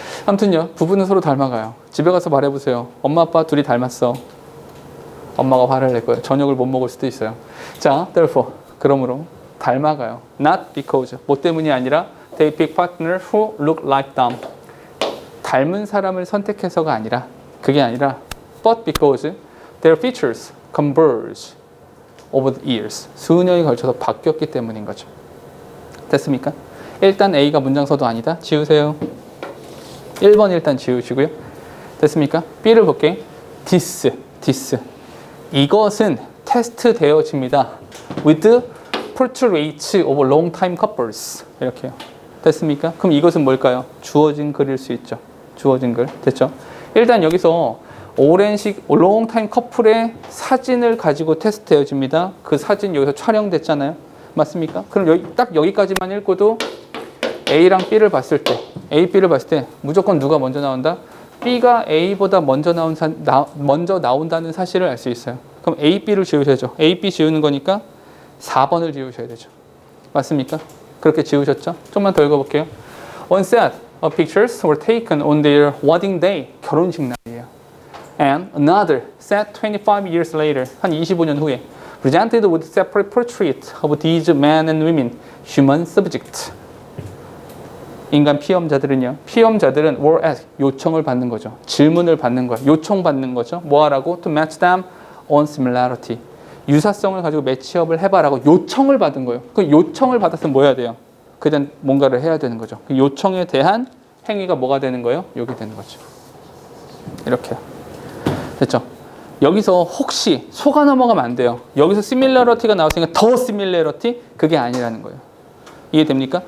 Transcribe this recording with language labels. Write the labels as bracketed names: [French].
[Korean] 아무튼요, 부부는 서로 닮아가요. 집에 가서 말해보세요. 엄마, 아빠 둘이 닮았어. 엄마가 화를 낼 거예요. 저녁을 못 먹을 수도 있어요. 자, therefore, 그러므로 닮아가요. [English] Not because, [Korean] 뭐 때문이 아니라 [English] they pick partner who look like them. [Korean] 닮은 사람을 선택해서가 아니라, 그게 아니라 [English] but because their features converge over the years. [Korean] 수년이 걸쳐서 바뀌었기 때문인 거죠. 됐습니까? 일단 A가 문장서도 아니다. 지우세요. 1번 일단 지우시고요. 됐습니까? B를 볼게. This. 이것은 테스트 되어집니다. [English] With portraits of long-time couples. [Korean] 이렇게요. 됐습니까? 그럼 이것은 뭘까요? 주어진 글일 수 있죠. 주어진 글. 됐죠? 일단 여기서 오랜 long-time 커플의 사진을 가지고 테스트 되어집니다. 그 사진 여기서 촬영됐잖아요. 맞습니까? 그럼 딱 여기까지만 읽고도 A랑 B를 봤을 때, A, B를 봤을 때 무조건 누가 먼저 나온다? B가 A보다 먼저 나온다는 사실을 알 수 있어요. 그럼 A, B를 지우셔야죠. A, B 지우는 거니까 4번을 지우셔야 되죠. 맞습니까? 그렇게 지우셨죠? 좀만 더 읽어볼게요. [English] One set of pictures were taken on their wedding day. [Korean] 결혼식 날이에요. [English] And another set 25 years later. [Korean] 한 25년 후에. [English] Presented with separate portraits of these men and women. Human subject. [Korean] 인간 피험자들은 [English] were asked, [Korean] 요청을 받는 거죠. 질문을 받는 거예요. 요청받는 거죠. 뭐 하라고? [English] To match them on similarity. [Korean] 유사성을 가지고 매치업을 해봐라고 요청을 받은 거예요. 그 요청을 받았으면 뭐 해야 돼요? 그냥 뭔가를 해야 되는 거죠. 그 요청에 대한 행위가 뭐가 되는 거예요? 요게 되는 거죠. 이렇게요. 됐죠? 여기서 혹시 속아 넘어가면 안 돼요. 여기서 similarity가 나왔으니까 더 similarity? 그게 아니라는 거예요. 이해됩니까?